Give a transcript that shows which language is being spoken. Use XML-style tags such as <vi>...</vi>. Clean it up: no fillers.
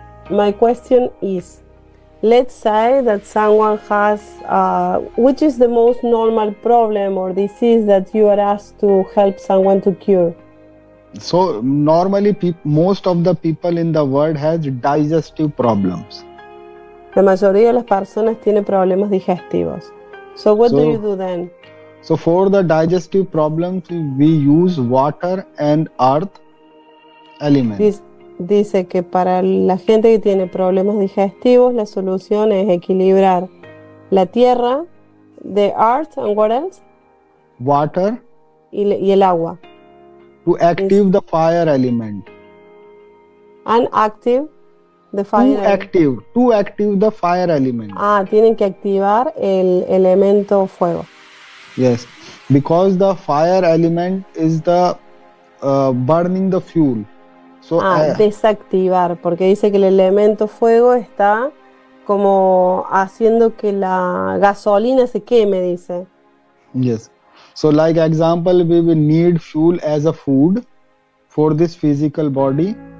<en>My question is, let's say that someone has, which is the most normal problem or disease that you are asked to help someone to cure? So normally most of the people in the world has digestive problems.</en> <es>La mayoría de las personas tienen problemas digestivos.</es> <en>So what do So- you do then? So for the digestive problems, we use water and earth elements.</en> <es>Dice que para la gente que tiene problemas digestivos, la solución es equilibrar la tierra,</es> <en>the earth, and what else? Water</en> <es>Y el agua.</es> <en>to active the fire element. And active the fire. To active the fire element.</en> <es>Tienen que activar el elemento fuego.</es> <en>Yes, because the fire element is the burning the fuel. So</en> <es>Desactivar, porque dice que el elemento fuego está como haciendo que la gasolina se queme, dice.</es> <en>yes. So like example, we will need fuel as a food for this physical body.</en>